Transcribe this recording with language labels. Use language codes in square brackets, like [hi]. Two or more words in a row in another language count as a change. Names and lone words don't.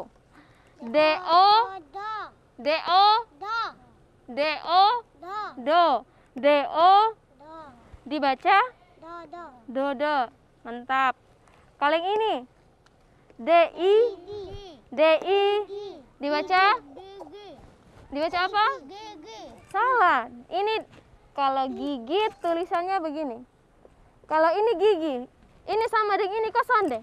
[id] D-O, D-O, D-O, Do, D-O, dibaca? Do-do, mantap. Kalau yang ini, D-I, D-I, dibaca? Dibaca apa? Salah. Ini kalau gigit tulisannya begini. Kalau ini gigi, ini sama dengan ini kok sonde?